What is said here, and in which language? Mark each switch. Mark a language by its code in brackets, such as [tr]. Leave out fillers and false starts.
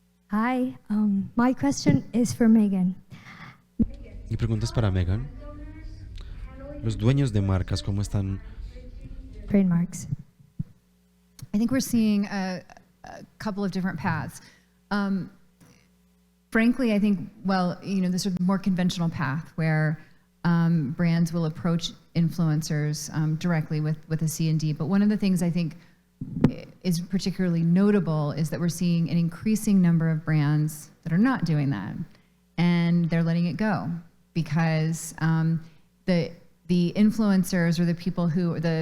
[en] Hi, my question is for Megan. [es] Mi pregunta es para Megan. Los dueños de marcas, ¿cómo están? [en] Trademarks. I think we're seeing a couple of different paths. Frankly, I think, the sort of more conventional path where brands will approach influencers directly with a C&D. But one of the things I think is particularly notable is that we're seeing an increasing number of brands that are not doing that, and they're letting it go because the influencers or the people who